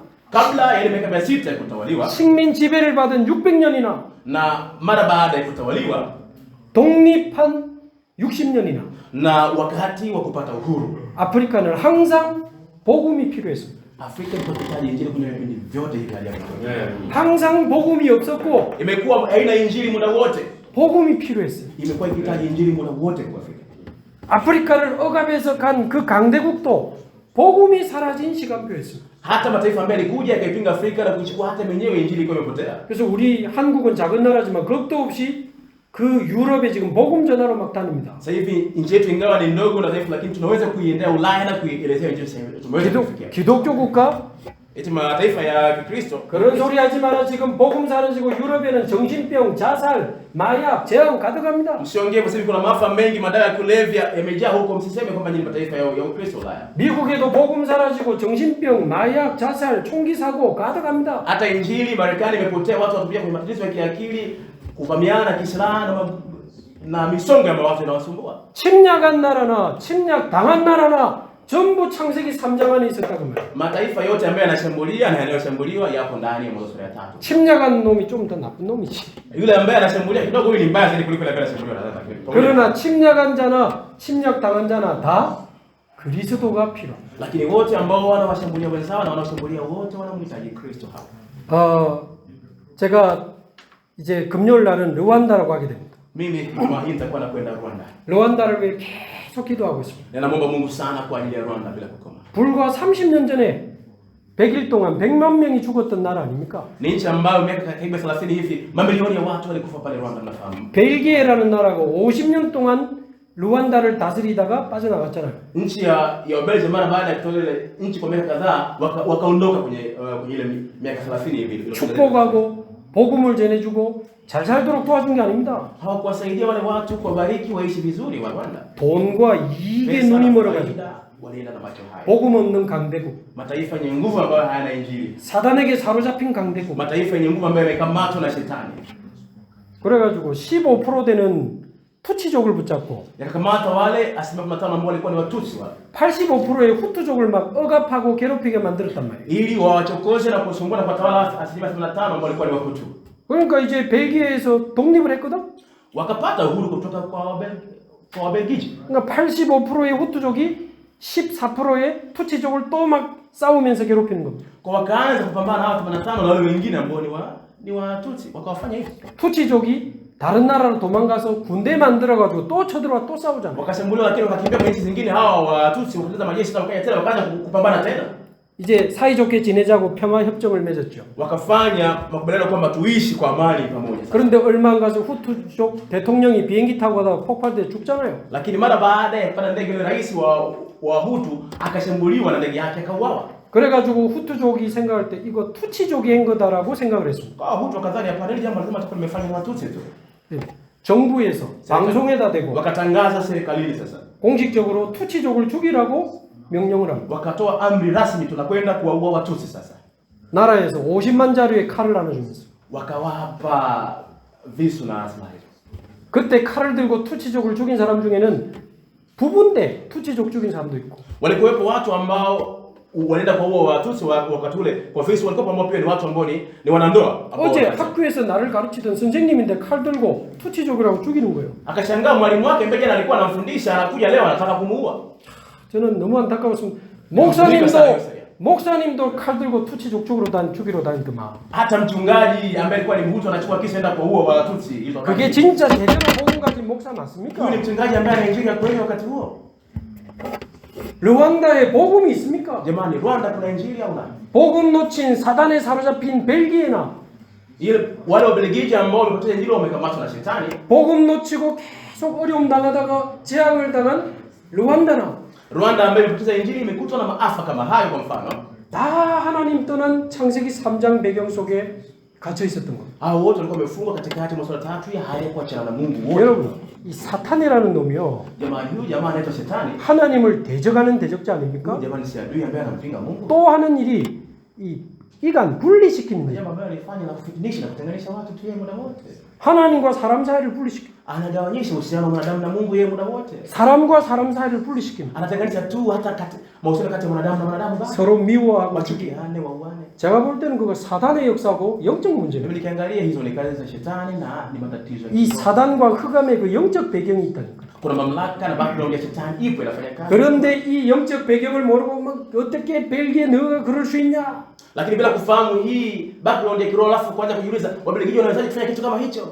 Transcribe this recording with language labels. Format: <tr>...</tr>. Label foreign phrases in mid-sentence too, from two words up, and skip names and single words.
<sw>Kabla ya ile miaka 600 kutawaliwa</sw> <ko>식민 지배를 받은 600년이나</ko> <sw>na mara baada ya kutawaliwa</sw> <ko>독립한 60년이나</ko> <sw>na wakati wa kupata uhuru,</sw> <ko>아프리카는 항상 복음이 필요했습니다.</ko> <sw>Afrika ilipokitaji injili kwenye vipindi vyote hivi hadi hapo.</sw> <ko>항상 복음이 없었고</ko> <sw>Imekuwa haina injili muda wote.</sw> <ko>복음이 필요했어요.</ko> <sw>Imekuwa ikihitaji injili muda wote kwa Afrika.</sw> <ko>아프리카를 억압해서 간 그 강대국도 복음이 사라진 시간표였습니다.</ko> <sw>Hata mataifa ambayo yalikuja yakaipinga Afrika na kuchukua hata wenyewe injili ilikuwa imepotea.</sw> <ko>그래서 우리 한국은 작은 나라지만 겁도 없이 그 유럽에 지금 복음 전하러 막 다닙니다.</ko> <sw>Sasa hivi nchi yetu ingawa ni ndogo na dhaifu, lakini tunaweza kuiendea Ulaya na kuielezea injili sasa. Tumeweza kufikia.</sw> <ko>기독교 국가?</ko> <sw>Eti mataifa ya Kikristo</sw> <ko>그런 소리 하지 마라. 지금 복음 사라지고 유럽에는 정신병, 자살, 마약, 재앙 가득합니다.</ko> <sw>msiongee kwa sababu kuna maafa mengi, madawa ya kulevya yamejaa huko, msiseme kwamba ni mataifa ya Ukristo Ulaya.</sw> <ko>미국에도 복음 사라지고 정신병, 마약, 자살, 총기 사고 가득합니다.</ko> <sw>Hata injili Marekani imepotea, watu wanatumia kwenye matatizo ya kiakili, kuvamiana kiislamu na misongo ya mawazo inawasumbua.</sw> <ko>침략한 나라나 침략 당한 나라나 전부 창세기 3장 안에 있었다고 말이에요.</ko> <sw>Mataifa yote ambayo yanashambulia na yanayoshambuliwa yapo ndani ya Mwanzo sura ya 3.</sw> <ko>침략한 놈이 좀 더 나쁜 놈이지.</ko> <sw>Yule ambaye anashambulia kidogo huyu ni mbaya zaidi kuliko yule ambaye anashambuliwa na sasa.</sw> <ko>그러나 침략한 자나 침략 당한 자나 다 그리스도가 필요합니다.</ko> <sw>Lakini wote ambao wanawashambulia wenzao na wanashambulia wote wanamhitaji Kristo hapa.</sw> <ko>제가 이제 금요일 날은 르완다라고 하게 됩니다.</ko> <sw>Mimi Ijumaa hii nitakuwa nakwenda Rwanda.</sw> <ko>르완다를 위해 계속 기도하고 있습니다.</ko> <sw>Ninamwomba Mungu sana kwa ajili ya Rwanda bila kukoma.</sw> <ko>불과 30년 전에 100일 동안 100만 명이 죽었던 나라 아닙니까?</ko> <sw>Ni nchi ambayo miaka karibu 30 hivi mamilioni ya watu walikufa pale Rwanda, mnafahamu.</sw> <ko>벨기에라는 나라가 50년 동안 르완다를 다스리다가 빠져나갔잖아요.</ko> <sw>Nchi ya Ubelgiji mara baada ya kutoa ile nchi kwa miaka kadhaa wakaondoka kwenye ile miaka 30 hivi.</sw> <ko>축복하고 복음을 전해주고 잘 살도록 도와준 게 아닙니다.</ko> <sw>Hawakuwasaidia wale watu kuwabariki waishi vizuri wa Rwanda.</sw> <ko>돈과 이익에 눈이 멀어가지고</ko> <sw>walienda na macho haya.</sw> <ko>복음 없는 강대국,</ko> <sw>Mataifa yenye nguvu ambayo hayana injili.</sw> <ko>사단에게 사로잡힌 강대국.</ko> <sw>Mataifa yenye nguvu ambayo yamekamatwa na shetani.</sw> <ko>그래가지고 15% 되는 투치족을 붙잡고</ko> <sw>Yakakamata wale 15% ambao walikuwa ni Watutsi wale.</sw> <ko>85%의 후투족을 막 억압하고 괴롭히게 만들었단 말이에요.</ko> <sw>Ili wawachokoze na kusumbua na kuwatawala 85% ambao walikuwa ni Wahutu.</sw> <ko>그러니까 이제 벨기에에서 독립을 했거든.</ko> <sw>Wakapata uhuru kutoka kwa Wabelgiji.</sw> <ko>그러니까 85%의 후투족이 14%의 투치족을 또 막 싸우면서 괴롭히는 겁니다.</ko> <sw>Kwa wakaanza kupambana hao 85 na wale wengine ambao ni Watutsi wakawafanya hivyo.</sw> <ko>투치족이 다른 나라로 도망가서 군대 만들어가지고 또 쳐들어와 또 싸우잖아요.</ko> <sw>Wakashambuliwa lakini wakakimbia kwa nchi zingine, hawa Watutsi wakateza majeshi na wakaja tena wakaanza kupambana tena.</sw> <ko>이제 사이좋게 지내자고 평화 협정을 맺었죠.</ko> <sw>Wakafanya makubaliano kwamba tuishi kwa amani pamoja.</sw> <ko>그런데 얼마 안 가서 후투족 대통령이 비행기 타고 가다가 폭발돼 죽잖아요.</ko> <sw>Lakini mara baada ya kupanda ndege ile rais wa Hutu akashambuliwa na ndege yake akauawa.</sw> <ko>그래가지고 후투족이 생각할 때 이거 투치족이 한 거다라고 생각을 했습니다.</ko> <sw>Kwa Hutu wakadhani hapana, hili jambo lazima tutakuwa limefanya na Watutsi tu.</sw> <ko>정부에서 방송에다 대고</ko> <sw>Wakatangaza serikalini sasa.</sw> <ko>공식적으로 투치족을 죽이라고 명령을 합니다.</ko> <sw>Wakatoa amri rasmi, tunakwenda kuwaua Watutsi sasa.</sw> <ko>나라에서 50만 자루의 칼을 나눠주면서</ko> <sw>Wakawapa visu na silaha hizo.</sw> <ko>그때 칼을 들고 투치족을 죽인 사람 중에는 부부인데 투치족 죽인 사람도 있고.</ko> <sw>Walikuwepo watu ambao walienda kuwaua Watutsi wakati ule kwa visu, walikuwa ambao pia ni watu ambao ni wanandoa.</sw> <ko>어제 학교에서 나를 가르치던 선생님인데 칼 들고 투치족이라고 죽이는 거예요.</ko> <sw>Akashangaa mwalimu wake ambaye jana alikuwa anamfundisha anakuja leo anataka kumuua.</sw> <ko>저는 너무 안타까웠습니다. 목사님도 칼 들고 투치족 죽이러 다니더만.</ko> <sw>Hata mchungaji ambaye alikuwa ni Mhutu anachukua kisu enda kuwaua Watutsi hizo.</sw> <ko>그게 진짜 제대로 복음 가진 목사 맞습니까?</ko> <sw>Huyu ni mchungaji ambaye anainjili kweli wakati huo.</sw> <ko>르완다에 복음이 있습니까?</ko> <sw>Jamani, Rwanda kuna injili au la?</sw> <ko>복음 놓친 사단에 사로잡힌 벨기에나</ko> <sw>Ile wale Wabelgiji ambao wamepoteza injili wamekamatwa na shetani.</sw> <ko>복음 놓치고 계속 어려움 당하다가 재앙을 당한 르완다나</ko> <sw>Rwanda ambayo imepoteza injili imekutwa na maafa kama hayo kwa mfano.</sw> <ko>다 하나님 떠난 창세기 3장 배경 속에 갇혀 있었던 겁니다.</ko> <sw>Hao wote walikuwa wamefungwa katikati mwa sura 3 ya haya kuachana na Mungu wote.</sw> <ko>여러분, 이 사탄이라는 놈이요.</ko> <sw>Huyu jamaa anaitwa Shetani.</sw> <ko>하나님을 대적하는 대적자 아닙니까?</ko> <sw>Jamaa si adui ambaye anampinga Mungu.</sw> <ko>또 하는 일이 이 이간 분리시키는 일.</ko> <sw>Jamaa ambaye alifanya na kufitinisha na kutenganisha watu tu yeye muda wote.</sw> <ko>하나님과 사람 사이를 분리시키.</ko> <sw>Anagawanyisha uhusiano wa mwanadamu na Mungu yeye muda wote.</sw> <ko>사람과 사람 사이를 분리시키는.</ko> <sw>Anatenganisha tu hata mahusiano kati ya mwanadamu na mwanadamu basi.</sw> <ko>서로 미워하고</ko> <sw>Wachukiane, wauane.</sw> <ko>제가 볼 때는 그거 사단의 역사고 영적</ko> <sw>Mimi</sw> <ko>문제입니다.</ko> <sw>nikiangalia hizo ni kazi za shetani na ni matatizo ya 이 kiroho.</sw> <ko>사단과 흑암의 그 영적 배경이 있다니까.</ko> <sw>Kuna mamlaka na background ya shetani ipo inafanya kazi.</sw> <ko>그런데 이 영적 배경을 모르고 막 어떻게 벨기에 너가 그럴 수 있냐?</ko> <sw>Lakini bila kufahamu hii background ya kiroho alafu kwanza kujiuliza Wabelgiji wanawezaje kufanya kitu kama hicho?</sw>